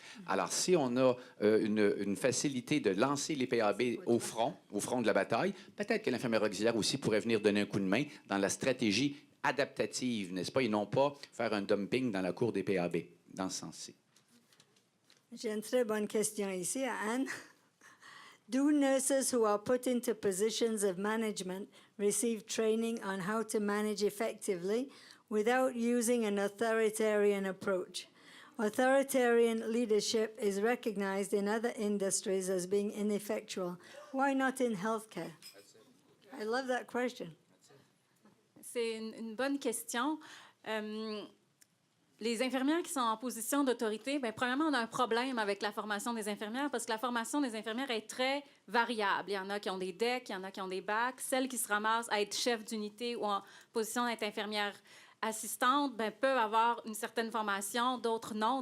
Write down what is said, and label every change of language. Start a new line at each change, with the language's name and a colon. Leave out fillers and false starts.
French: Alors, si on a une facilité de lancer les PAB au front de la bataille, peut-être que l'infirmière auxiliaire aussi pourrait venir donner un coup de main dans la stratégie adaptative, n'est-ce pas, et non pas faire un dumping dans la cour des PAB, dans ce sens-ci. J'ai une très bonne question ici à Anne.
English: Do nurses who are put into positions of management receive training on how to manage effectively without using an authoritarian approach? Authoritarian leadership is recognized in other industries as being ineffectual. Why not in healthcare? I love that question.
French: C'est une bonne question. Les infirmières qui sont en position d'autorité, bien, premièrement, on a un problème avec la formation des infirmières parce que la formation des infirmières est très variable. Il y en a qui ont des DEC, il y en a qui ont des bacs. Celles qui se ramassent à être chef d'unité ou en position d'être infirmière assistante, bien, peuvent avoir une certaine formation, d'autres non.